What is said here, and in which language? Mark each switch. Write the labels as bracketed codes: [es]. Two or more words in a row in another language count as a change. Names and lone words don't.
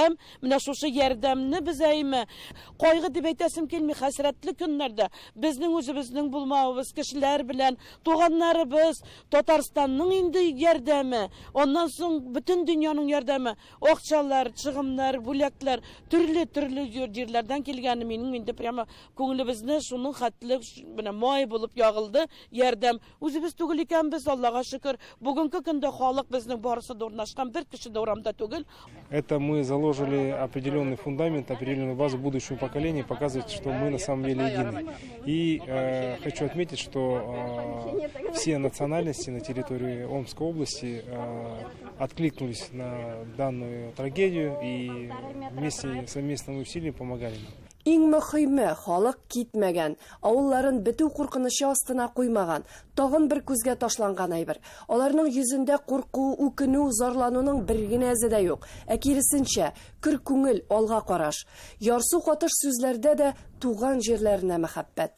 [tt] Менә шушы ярдәмне без әйме Кайгы дип әйтәсем килми, хәсрәтле көннәрдә безнең үзебезнең булмавыбыз, кешеләр белән, туганнарыбыз, Татарстанның инде ярдәме, оннан соң бөтен дөньяның ярдәме, акчалар, чыгымнар, бүләкләр, төрле җирләрдән килгән минем инде прямо күңелебезне шуның хәтле менә май булып ягылды, ярдәм. Үзебез түгел икәнбез, Аллага шөкер. Бүгенге көндә халык безнең барысы да урнашкан, бер кеше дә урамда түгел. [ru] Это мы заложили определенный фундамент, определенную базу будущему поколению, показывать, что мы на самом деле едины. И хочу отметить, что все национальности на территории Омской области откликнулись на данную трагедию и вместе совместными усилиями помогали нам. [tt] Иң мөһиме, халык китмәгән, авылларын бетү куркынычы астына куймаган, тагын бер күзгә ташланган әйбер. Аларның йөзендә курку, үкенү, зарлануның бер генә әзе дә юк. Ә киресенчә, көр күңел, алга караш. Ярсу катыш сүзләрдә дә туган җирләренә мәхәббәт.